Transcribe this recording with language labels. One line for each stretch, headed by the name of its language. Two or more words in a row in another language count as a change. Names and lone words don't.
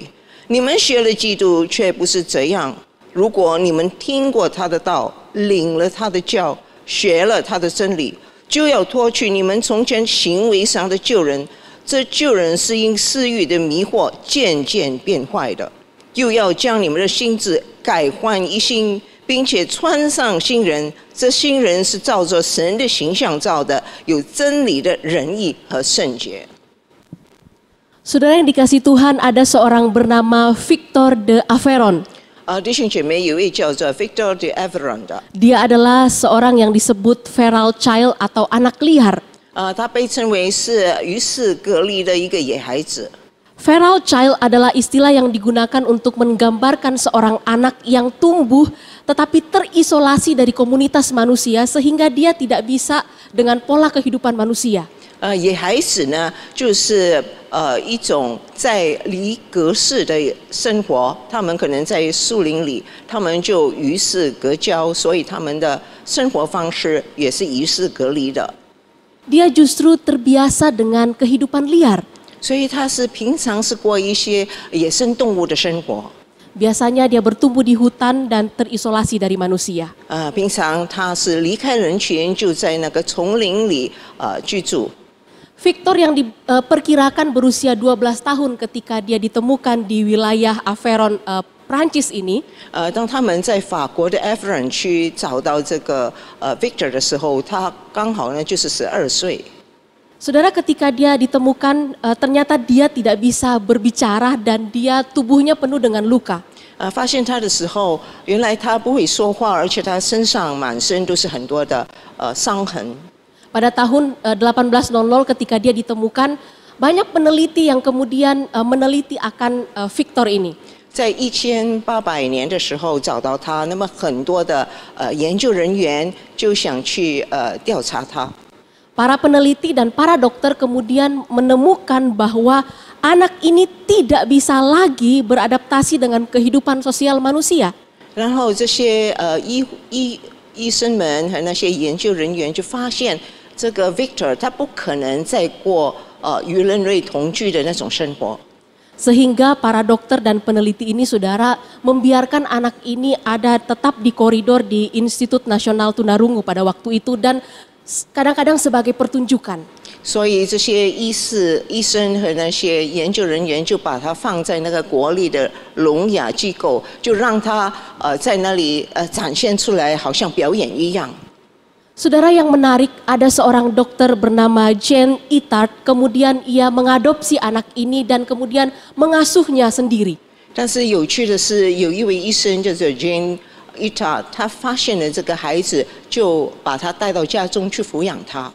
Chinese: 你们学了基督，却不是这样。如果你们听过他的道，领了他的教，学了他的真理， 就要脱去你们从前行为上的旧人，这旧人是因私欲的迷惑渐渐变坏的；又要将你们的心智改换一新，并且穿上新人。这新人是照着神的形象造的，有真理的仁义和圣洁。
Indonesian: Saudara yang dikasihi Tuhan, ada seorang bernama Victor de Averon.
Chinese: 弟兄姐妹，有一位叫做 Victor de Averon 的，
Indonesian: Dia adalah seorang yang disebut
English: feral child
Indonesian: atau anak liar.
Chinese: 他被称为是与世隔离的一个野孩子。
English: Feral child
Indonesian: adalah istilah yang digunakan untuk menggambarkan seorang anak yang tumbuh tetapi terisolasi dari komunitas manusia sehingga dia tidak bisa dengan pola kehidupan manusia.
Chinese: 野孩子呢，就是一种在离隔世的生活，他们可能在树林里，他们就与世隔交，所以他们的生活方式也是与世隔离的。
Indonesian: dia justru terbiasa dengan kehidupan liar.
Chinese: 所以他是平常是过一些野生动物的生活。
Indonesian: Biasanya dia bertumbuh di hutan dan terisolasi dari manusia.
Chinese: 平常他是离开人群，就在那个丛林里居住。
Indonesian: Victor yang diperkirakan berusia 12 tahun ketika dia ditemukan di wilayah Aveyron, Prancis ini.
Chinese: 当他们在法国的 Aveyron 区找到这个Victor 的时候，他刚好呢就是12岁。
Indonesian: Saudara, ketika dia ditemukan, ternyata dia tidak bisa berbicara dan dia tubuhnya penuh dengan luka.
Chinese: 发现他的时候，原来他不会说话，而且他身上满身都是很多的伤痕。
Indonesian: Pada tahun 1800 ketika dia ditemukan, banyak peneliti yang kemudian meneliti akan Victor ini.
Chinese: 在1800年的时候找到他，那么很多的研究人员就想去调查他。
Indonesian: Para peneliti dan para dokter kemudian menemukan bahwa anak ini tidak bisa lagi beradaptasi dengan kehidupan sosial manusia.
Chinese: 然后这些医生们和那些研究人员就发现，这个 Victor 他不可能再过与人类同居的那种生活。
Indonesian: Sehingga para dokter dan peneliti ini, saudara, membiarkan anak ini ada tetap di koridor di Institut Nasional Tunarungu pada waktu itu dan kadang-kadang sebagai pertunjukan.
Chinese: 所以这些医生和那些研究人员就把他放在那个国立的聋哑机构，就让他在那里展现出来，好像表演一样。
Indonesian: Saudara, yang menarik, ada seorang dokter bernama Jean Itard, kemudian ia mengadopsi anak ini dan kemudian mengasuhnya sendiri.
Chinese: 但是有趣的是，有一位医生叫做 Jean Itard， 他发现了这个孩子，就把他带到家中去抚养他。